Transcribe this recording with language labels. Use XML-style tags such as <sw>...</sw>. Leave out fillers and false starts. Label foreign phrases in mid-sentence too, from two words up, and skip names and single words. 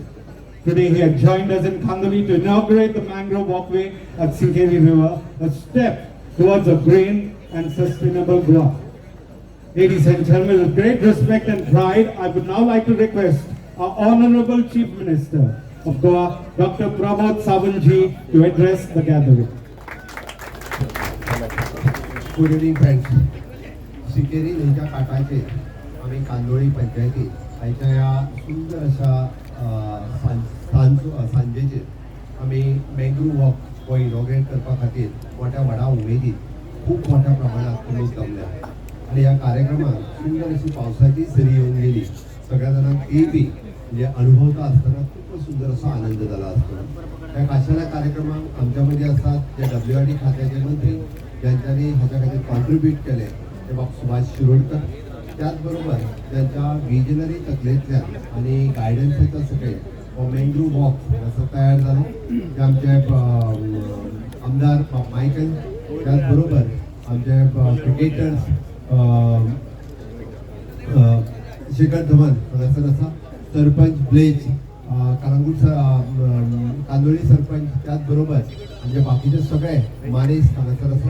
<en>Today he has joined us in Kandali to inaugurate the mangrove walkway at Sinkeri River, a step towards a green and sustainable Goa. Ladies and gentlemen, with great respect and pride, I would now like to request our Honorable Chief Minister of Goa, Dr. Pramod Sawant to address the gathering. Good evening, friends.</en> <kok>सिकेरी नदीच्या काठाचे आम्ही कांदोळी पंचायतीत आयच्या या सुंदर अशा सांजेचेर आम्ही</kok> <en>mangrove walk</en> <kok>हो इनॉग्रेट करपा खातीर मोठ्या व्हडा उमेदीन खूब मोठ्या प्रमाणात लोक जमले आणि ह्या कार्यक्रमात सुंदर अशी पावसाची सरी येऊन गेली.</kok> <mr>सगळ्या जाणांक बी म्हणजे अनुभवता असताना खूप सुंदर असा आनंद झाला असतो.</mr> <kok>त्या खाशेल्या कार्यक्रमात आमच्या मध्ये असतात जे WRD खात्याचे मंत्री ज्यांच्यानी हाच्या खातीर कॉन्ट्रीब्यूट केले ते सुभाष शिरोडकर, त्याचबरोबर त्यांच्या विजनरी तकलेंतल्यान आणि गायडन्साच्या सकयल हो</kok> <en>mangrove walk</en> <kok>असो तयार जालो. ते आमचे आमदार मायकल, त्याचबरोबर आमचे क्रिकेटर्स शिखर धवन हांगासर आसा, सरपंच ब्लेज कालांगूट कांदोळी सरपंच, त्याचबरोबर आमचे बाकीचे सगळे मानेस हांगासर आसा.</kok>